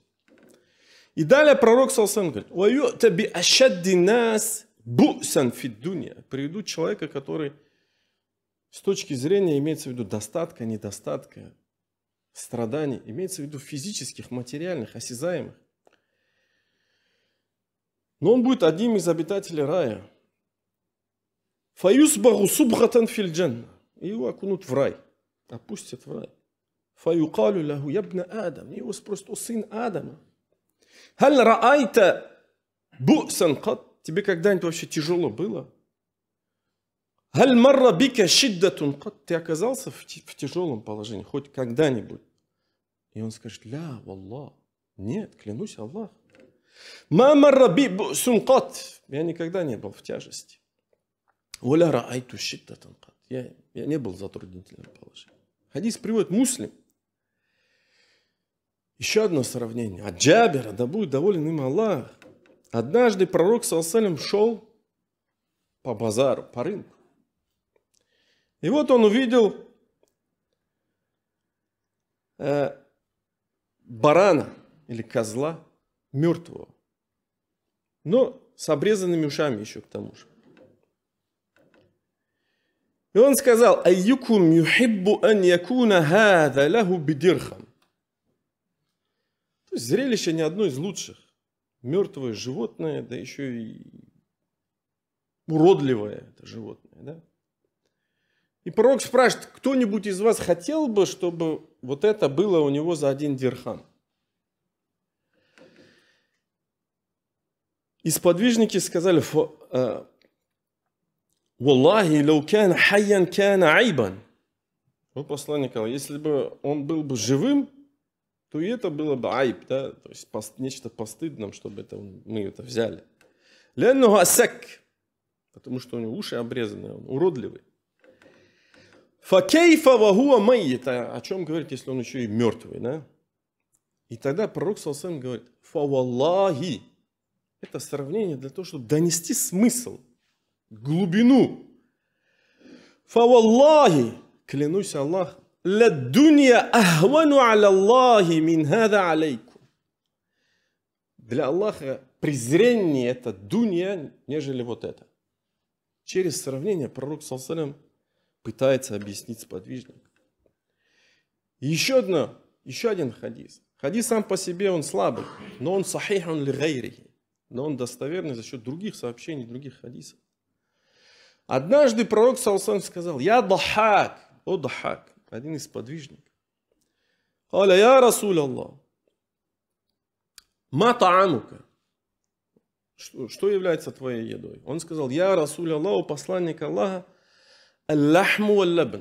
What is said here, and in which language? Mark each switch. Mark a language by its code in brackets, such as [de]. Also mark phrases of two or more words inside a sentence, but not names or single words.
[ru] И далее пророк [ar] صلى الله عليه [ru] говорит: приведут человека, который с точки зрения, имеется в виду достатка, недостатка, страданий, имеется в виду физических, материальных, осязаемых. Но он будет одним из обитателей рая. [ar] فيصبغ صبغة في الجنة. [ru] И его окунут в рай. Опустят в рай. [ar] فيقال له يا ابن آدم. [ru] И его спросят: о сын Адама. [ar] هل رأيت بؤسا قط? [ru] Тебе когда-нибудь вообще тяжело было? [ar] هل مر بك شدة قط? [ru] Ты оказался в тяжелом положении хоть когда-нибудь? И он скажет: [ar] لا والله. [ru] Нет, клянусь Аллахом. Я никогда не был в тяжести. Я не был в затруднительном положении. Хадис приводит Муслим. Еще одно сравнение. От Джабира, да будет доволен им Аллах. Однажды пророк [ar] صلى الله عليه وسلم [ru] шел по базару, по рынку. И вот он увидел барана или козла мертвого, но с обрезанными ушами еще к тому же. И он сказал: [ar] أيكم يحب أن يكون هذا له بدرهم. [ru] То есть зрелище не одно из лучших. Мертвое животное, да еще и уродливое это животное. Да? И пророк спрашивает: кто-нибудь из вас хотел бы, чтобы вот это было у него за 1 дирхам? И сподвижники сказали: [ar] «والله لو كان حيا كان عيبا». [ru] О посланник Аллаха, если бы он был бы живым, то и это было бы айб, да? То есть нечто постыдным, чтобы мы это взяли. [ar] لأنه أصك, [ru] потому что у него уши обрезаны, он уродливый. [ar] فكيف وهو ميت, [ru] о чем говорит, если он еще и мертвый, да? И тогда пророк [ar] صلى الله عليه وسلم [ru] говорит: фаваллахи. Это сравнение для того, чтобы донести смысл, глубину. Фаваллахи, клянусь Аллахом, [ar] للدنيا أهون على الله من هذا عليكم. [ru] Для Аллаха презрение это дунья, нежели вот это. Через сравнение пророк [ar] صلى الله عليه وسلم [ru] пытается объяснить сподвижник. Еще один хадис. Хадис сам по себе он слабый, но он [ar] صحيح لغيره. [ru] Но он достоверный за счет других сообщений, других хадисов. Однажды пророк [ar] صلى الله عليه وسلم [ru] сказал: я Дахак, о Дахак, один из подвижников. [ar] قال يا رسول الله ما طعامك, [ru] что является твоей едой? Он сказал: [ar] يا رسول الله, [ru] посланник Аллаха, [ar] اللحم واللبن.